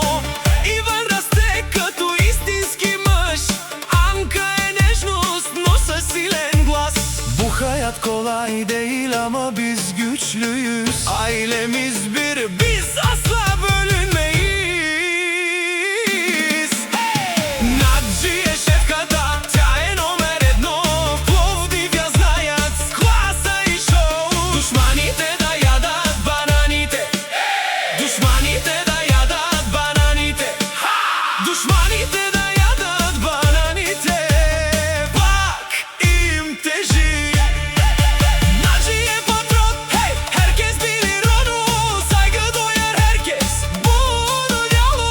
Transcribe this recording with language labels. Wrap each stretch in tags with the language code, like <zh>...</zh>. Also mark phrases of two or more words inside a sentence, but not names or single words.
<bg>Иван расте като истински мъж, Анка е nежност, но със силен глас.</bg> <tr>Bu hayat kolay değil ama biz güçlüyüz. Ailemiz bir, biz asla bölünmeyiz.</tr> <bg>Наджия шефката, тя е номер едно. Пловдив я знаят с класа и шоу. Душманите да ядат бананите, душманите да ядат бананите, душманите да ядат бананите, пак им тежи. Наджия е патрон, хей,</bg> <tr>herkes bilir onu. Saygı duyar herkes, bunu дяло.</tr>